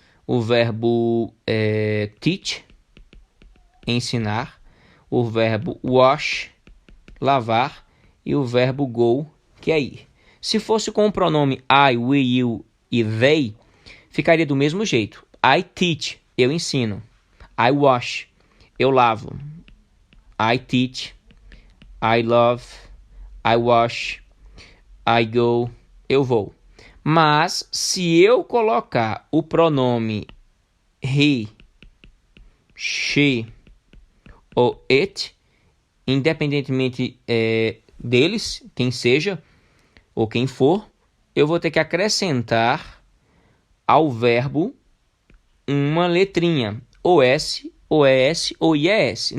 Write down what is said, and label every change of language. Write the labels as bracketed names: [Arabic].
[Portuguese] O verbo teach, ensinar. O verbo wash, lavar. E o verbo go, que é ir. Se fosse com o pronome I, we, you e they, ficaria do mesmo jeito. [English] I teach, [Portuguese] eu ensino. [English] I wash, [Portuguese] eu lavo. [English] I teach, I love, I wash, I go, [Portuguese] eu vou. Mas se eu colocar o pronome he, she ou it, independentemente deles, quem seja ou quem for, eu vou ter que acrescentar ao verbo uma letrinha, ou S, ou ES, ou IES.